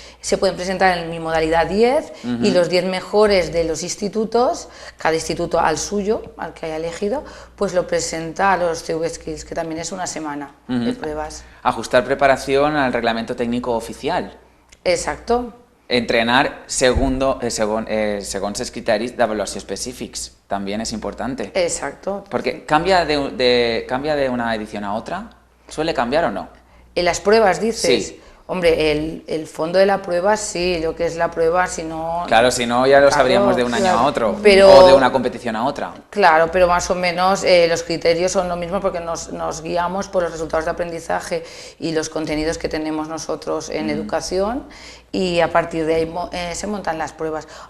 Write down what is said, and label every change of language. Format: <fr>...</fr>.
<es>Se pueden presentar en mi modalidad 10 y los 10 mejores de los institutos, cada instituto al suyo, al que haya elegido, pues lo presenta a los CV Skills, que también es una semana de pruebas. Ajustar preparación al reglamento técnico oficial. Exacto.</es> <ca>Entrenar segons els criteris d'avaluació específics,</ca> <es>también es importante. Exacto. Porque cambia de una edición a otra, ¿suele cambiar o no? En las pruebas, dices. Sí. Hombre, el fondo de la prueba sí, lo que es la prueba, si no... Claro, si no ya lo sabríamos de un año a otro, o de una competición a otra. Claro, pero más o menos los criterios son lo mismo porque nos guiamos por los resultados de aprendizaje y los contenidos que tenemos nosotros en educación y a partir de ahí se montan las pruebas.</es>